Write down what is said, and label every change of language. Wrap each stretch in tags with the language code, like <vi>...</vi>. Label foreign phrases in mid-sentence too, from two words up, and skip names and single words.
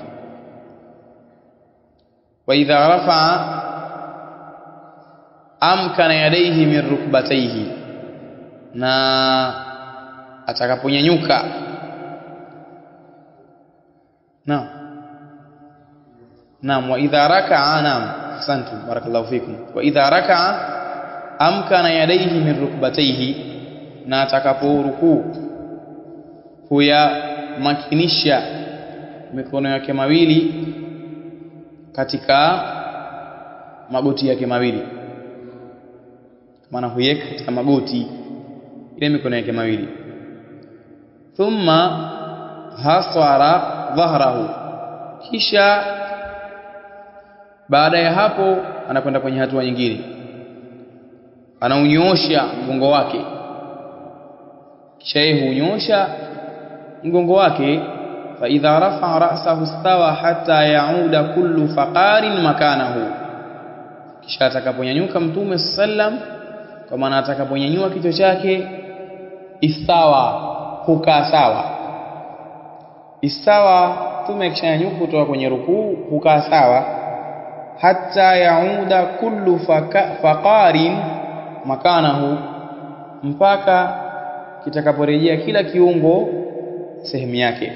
<ar>وإذا رفع أمكن يديه من ركبتيه,</ar> <sw>na atakaponyanyuka</sw> <ar>نعم وإذا ركع، نعم asante بارك الله فيكم، وإذا ركع أمكن يديه من ركبتيه,</ar> <sw>na atakaporukuu makinisha mikono yake mawili katika magoti yake mawili, maana huiweka katika magoti ile mikono yake mawili.</sw> <ar>ثم هصر ظهره,</ar> <sw>kisha baada ya hapo anakwenda kwenye hatua nyingine, anaunyoosha mgongo wake, kisha yeye hunyosha mgongo wake.</sw> <ar>فإذا رفع رأسه استوى حتى يعود كل فقار مكانه,</ar> <sw>kisha atakaponyanyuka mtume sallam, kwa maana atakaponyanyua kichwa chake, istawa, hukaa sawa. Istawa, mtume akishanyanyuka kutoka kwenye rukuu hukaa sawa,</sw> <ar>حتى يعود كل فقار مكانه,</ar> <sw>mpaka kitakaporejea kila kiungo sehemu yake.</sw>